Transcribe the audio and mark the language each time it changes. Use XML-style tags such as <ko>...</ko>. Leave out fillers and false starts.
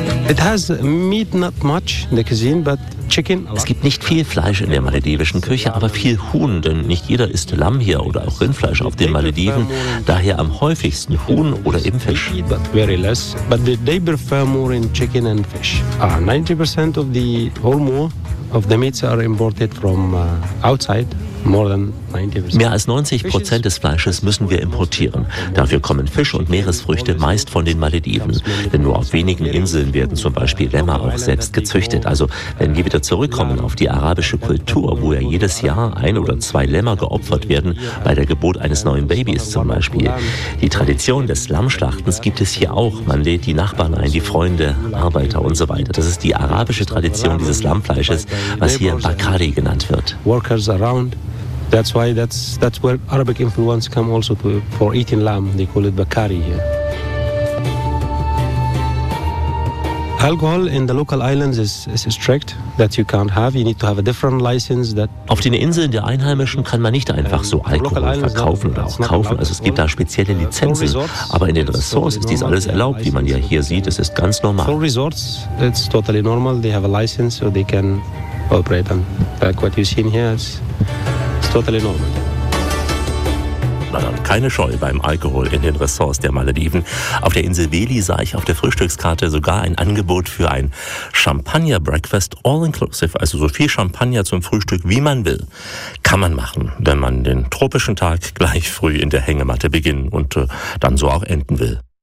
<en>It has meat, not much in the cuisine, but chicken.</en> <de>Es gibt nicht viel Fleisch in der maledivischen Küche, aber viel Huhn, denn nicht jeder isst Lamm hier oder auch Rindfleisch auf den Malediven. Daher am häufigsten Huhn oder eben Fisch. But very less, but they prefer more in chicken and fish. 90% of the whole more of the meats are imported from outside. Mehr als 90% des Fleisches müssen wir importieren. Dafür kommen Fisch und Meeresfrüchte meist von den Malediven. Denn nur auf wenigen Inseln werden zum Beispiel Lämmer auch selbst gezüchtet. Also wenn wir wieder zurückkommen auf die arabische Kultur, wo ja jedes Jahr ein oder zwei Lämmer geopfert werden, bei der Geburt eines neuen Babys zum Beispiel. Die Tradition des Lammschlachtens gibt es hier auch. Man lädt die Nachbarn ein, die Freunde, Arbeiter und so weiter. Das ist die arabische Tradition dieses Lammfleisches, was hier Bakari genannt wird.</de> <en>Workers around. That's where Arabic influence come also to, for eating lamb. They call it bakari here. Alcohol in the local islands is strict.</en> <de>Auf den Inseln der Einheimischen kann man nicht einfach so Alkohol verkaufen oder auch kaufen. Also es gibt da spezielle Lizenzen. Aber in den Resorts ist dies alles erlaubt, wie man ja hier sieht. Es ist ganz normal.</de> <en>For resorts, it's totally normal. They have a license, so they can operate. And like what you've seen here is.</en> <de>Na dann, keine Scheu beim Alkohol in den Ressorts der Malediven. Auf der Insel Veli sah ich auf der Frühstückskarte sogar ein Angebot für ein Champagner-Breakfast all-inclusive, also so viel Champagner zum Frühstück, wie man will. Kann man machen, wenn man den tropischen Tag gleich früh in der Hängematte beginnen und dann so auch enden will.</de>